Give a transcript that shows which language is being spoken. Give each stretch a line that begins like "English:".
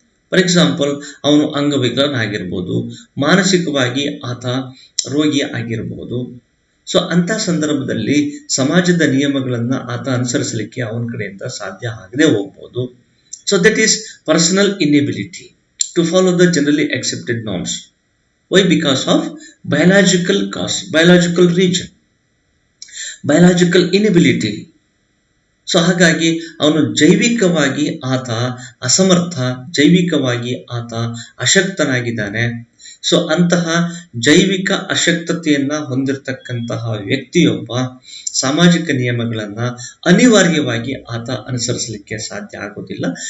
English: for example,
Kannada: ಅವನು ಅಂಗವಿಕಲನಾಗಿರ್ಬೋದು, ಮಾನಸಿಕವಾಗಿ ಆತ ರೋಗಿ ಆಗಿರಬಹುದು. ಸೊ ಅಂತ ಸಂದರ್ಭದಲ್ಲಿ ಸಮಾಜದ ನಿಯಮಗಳನ್ನ ಆತ ಅನುಸರಿಸಲಿಕ್ಕೆ ಅವನ ಕಡೆಯಿಂದ ಸಾಧ್ಯ ಆಗದೆ ಹೋಗ್ಬೋದು.
English: So that is personal inability to follow the generally accepted norms. Why? Because of biological cause, biological region. Biological inability.
Kannada: So ಹಾಗಾಗಿ ಅವನು ಜೈವಿಕವಾಗಿ ಆತ ಅಸಮರ್ಥ, ಜೈವಿಕವಾಗಿ ಆತ ಅಶಕ್ತನಾಗಿದ್ದಾನೆ. ಸೊ ಅಂತಹ ಜೈವಿಕ ಅಶಕ್ತತೆಯನ್ನ ಹೊಂದಿರತಕ್ಕಂತಹ ವ್ಯಕ್ತಿಯೊಬ್ಬ ಸಾಮಾಜಿಕ ನಿಯಮಗಳನ್ನ ಅನಿವಾರ್ಯವಾಗಿ ಆತ ಅನುಸರಿಸಲಿಕ್ಕೆ ಸಾಧ್ಯ ಆಗೋದಿಲ್ಲ.